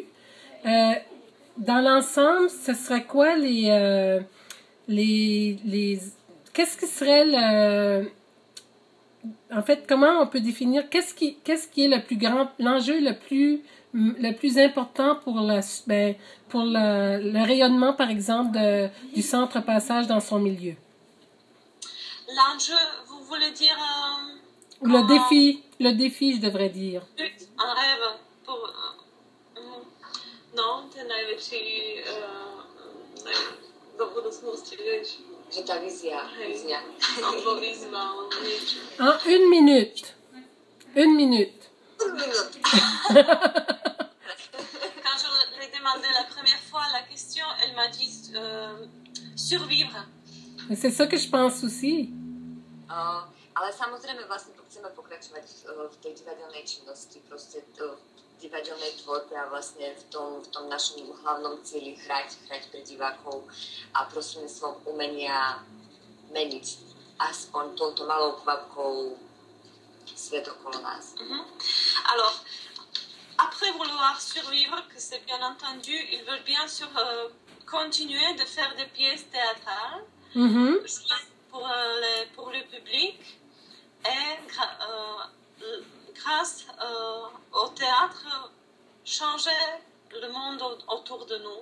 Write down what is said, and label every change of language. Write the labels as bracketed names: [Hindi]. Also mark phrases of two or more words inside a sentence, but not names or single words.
[French] Dans l'ensemble, ce serait quoi qu'est-ce qui serait en fait, comment on peut définir qu'est-ce qui est le plus grand, l'enjeu le plus important pour le rayonnement, par exemple, du centre Passage dans son milieu? L'enjeu, vous voulez dire... le défi, je devrais dire. Un rêve pour... non, [Slovak] ten najväčší do budúcnosti, vieš. Že tá vízia. Alebo výzva, alebo niečo. [French] En une minute. Quand je lui ai demandé la première fois la question, elle m'a dit survivre. C'est ça que je pense aussi. [Slovak] Ale samozrejme vlastne chceme pokračovať v tej divadelnej činnosti, proste v divadelnej tvorbe a vlastne v tom našom hlavnom cieli hrať pre divákov a prostredníctvom umenia meniť aspoň touto malou kvapkou svet okolo nás. [French] Alors, après vouloir survivre, que c'est bien entendu, ils veulent bien sûr continuer de faire des pièces théâtrales pour le public et grâce au théâtre, changer le monde autour de nous.